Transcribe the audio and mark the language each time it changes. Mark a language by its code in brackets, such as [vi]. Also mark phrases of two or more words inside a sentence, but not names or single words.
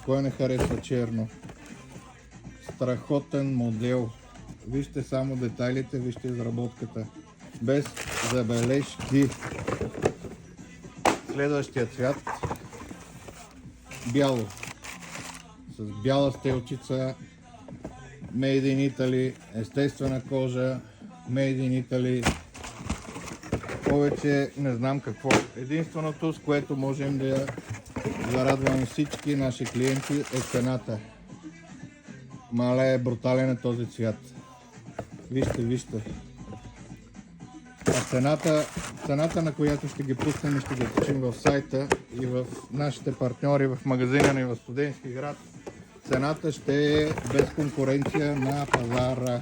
[bg] Кой не харесва черно? Страхотен модел. Вижте само детайлите, вижте изработката. Без забележки. Следващия цвят. Бяло. С бяла стелчица. [en] Made in Italy. [bg] Естествена кожа. [en] Made in Italy. [bg] Повече не знам какво. Единственото, с което можем да зарадваме всички наши клиенти, е цената. Мале е брутален е този цвят. Вижте. А цената, на която ще ги пуснем и ще ги качим в сайта и в нашите партньори в магазина ни в Студентски град, цената ще е без конкуренция на пазара.